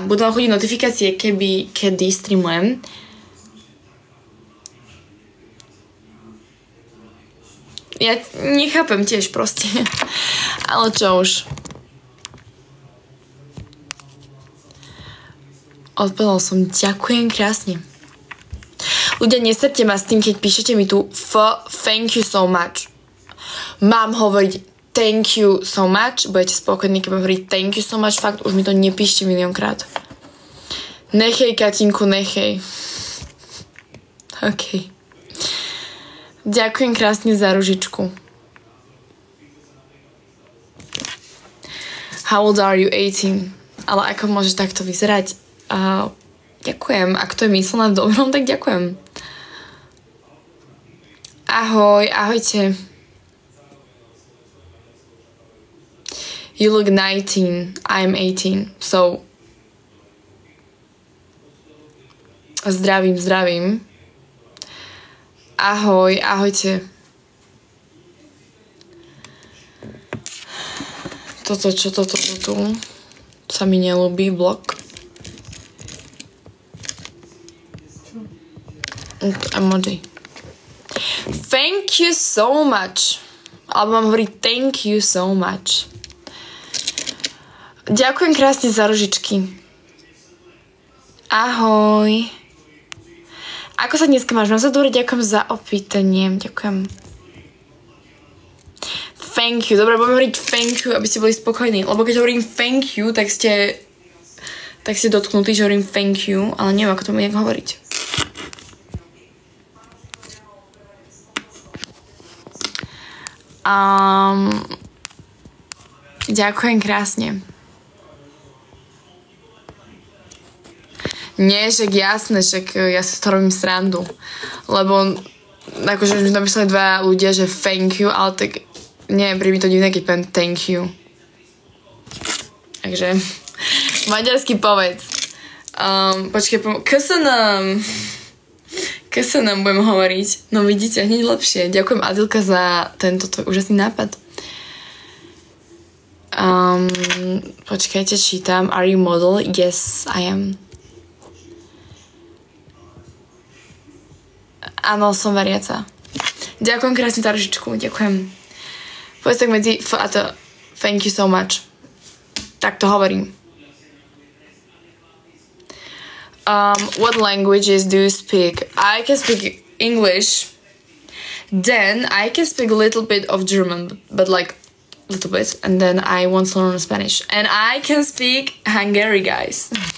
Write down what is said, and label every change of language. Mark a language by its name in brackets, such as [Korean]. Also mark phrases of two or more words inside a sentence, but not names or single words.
[Slovak] Budú vám chodiť notifikácie, kedy streamujem. Ja nechápem tiež proste. Ale čo už. Odpovedal som, ďakujem krásne. Ľudia, nesrte ma s tým, keď píšete mi tu [English] thank you so much. [Slovak] Mám hovoriť [English] thank you so much, [Slovak] budete spokojní, keď budem hovoriť [English] thank you so much, [Slovak] fakt už mi to nepíšte miliónkrát. Nechej, Katinku, nechej. OK. Ďakujem krásne za ružičku. [English] How old are you? 18. [Slovak] Ale ako môže takto vyzerať? Ďakujem. Ak to je myslené v dobrom, tak ďakujem. Ahoj, ahojte. [English] You look 19. I'm 18. So... [Slovak] Zdravím, zdravím. Ahoj, ahojte. Toto tu sa mi nelúbi, blok. Emoji. [English] Thank you so much. [Slovak] Alebo mám hovoriť [English] thank you so much. [Slovak] Ďakujem krásne za ružičky. Ahoj. Ako sa dneska máš? Mám sa dobre, ďakujem za opýtanie. Ďakujem. [English] Thank you. [Slovak] Dobre, budem hovoriť [English] thank you, [Slovak] aby ste boli spokojní. Lebo keď hovorím [English] thank you, [Slovak] tak ste dotknutí, že hovorím [English] thank you, [Slovak] ale neviem, ako to nejak hovoriť. Ďakujem krásne. Nie, však jasné, však ja si to robím srandu. Lebo akože mi napísali dva ľudia, že [English] thank you, [Slovak] ale tak nie, príde mi to divné, keď poviem [English] thank you. [Slovak] Takže maďarsky povedz. Počkej, köszönöm budem hovoriť. No vidíte, hneď lepšie. Ďakujem Adilka za tento úžasný nápad. Počkajte, čítam. [English] Are you model? Yes, I am. [Slovak] Áno, som veriaca. Ďakujem krásne za ružičku, ďakujem. Povedz tak medzi F a to [English] thank you so much. [Slovak] Tak to hovorím. [English] What languages do you speak? I can speak English. Then I can speak a little bit of German, but like a little bit. And then I want to learn Spanish. And I can speak Hungary, guys.